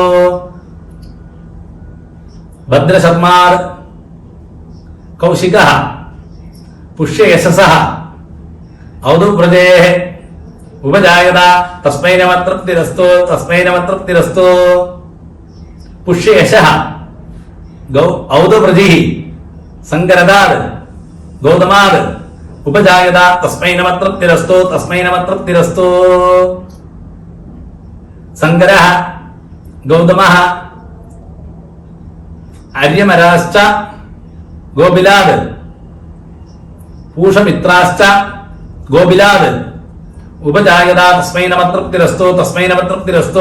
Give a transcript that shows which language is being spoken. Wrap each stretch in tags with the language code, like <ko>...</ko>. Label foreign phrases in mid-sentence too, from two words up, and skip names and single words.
<sa>ഭദ്രശർമാർ കൗശികഃ പുഷ്യയശസഃ ഔദുപ്രജേഃ ഉപജായത തസ്മൈ നമഃ തൃപ്തിരസ്തു തസ്മൈ നമഃ തൃപ്തിരസ്തു. പുഷ്യയശഃ ഔദുപ്രജിഃ സങ്കരദാത് ഗൗതമാത് उपजायत तस्मै नमः तृप्तिरस्तु तस्मै नमः तृप्तिरस्तु. संगरः गौतमः आर्यमराश्च गोबिलाद् पूषमित्राश्च गोबिलाद् उपजायत तस्मै नमः तृप्तिरस्तु तस्मै नमः तृप्तिरस्तु.</sa>